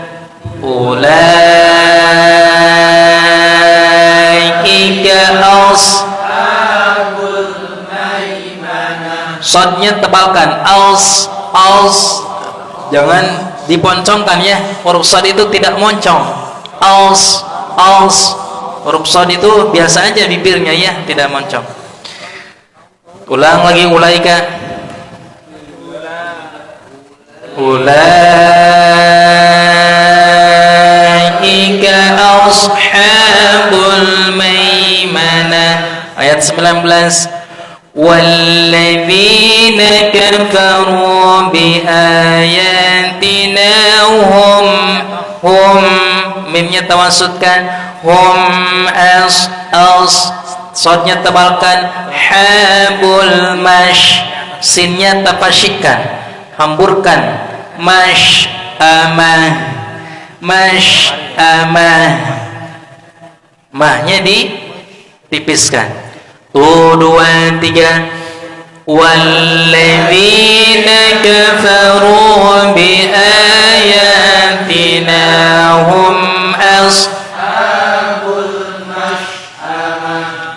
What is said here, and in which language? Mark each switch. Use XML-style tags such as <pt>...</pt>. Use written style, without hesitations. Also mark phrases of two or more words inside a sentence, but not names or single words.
<ar>أولئك أصحاب الميمنة.</ar> <id>Shadnya tebalkan, jangan diponcongkan ya. Huruf shad itu tidak moncong. Huruf shad itu biasa aja bibirnya ya, tidak moncong. Ulang lagi,</id> <ar>أولئك أصحاب الميمنة.</ar> <id>Ayat 19.</id> <ar>والذين كفروا بآياتنا هم</ar> <id>mimnya tawasudkan, hum sodnya tebalkan, habul mash, sinnya tapasyikan, hamburkan, mash amah, mahnya ditipiskan. 1, 2, 3.</id> <ar>والذين كفروا بآياتنا هم أصحاب المشأمة.</ar>